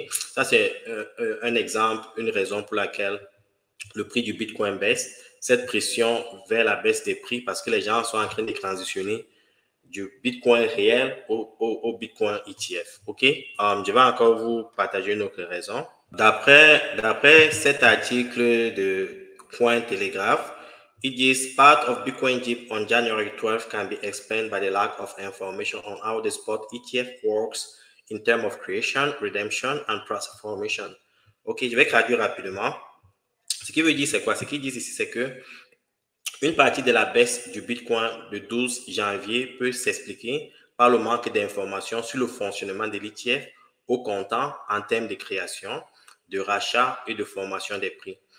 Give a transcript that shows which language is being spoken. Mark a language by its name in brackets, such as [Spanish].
[French] Ça, c'est un exemple, une raison pour laquelle le prix du Bitcoin baisse. Cette pression vers la baisse des prix parce que les gens sont en train de transitionner du Bitcoin réel au Bitcoin ETF, ok. Je vais encore vous partager une autre raison. D'après cet article de Cointelegraph, [English] it is part of Bitcoin dip on January 12 can be explained by the lack of information on how the spot ETF works in terms of creation, redemption, and price formation. [French] Ok, je vais traduire rapidement. Ce qui veut dire, c'est quoi? Ce qu'ils disent ici, c'est que une partie de la baisse du Bitcoin de 12 janvier peut s'expliquer par le manque d'informations sur le fonctionnement de l'ETF au comptant en termes de création, de rachat et de formation des prix.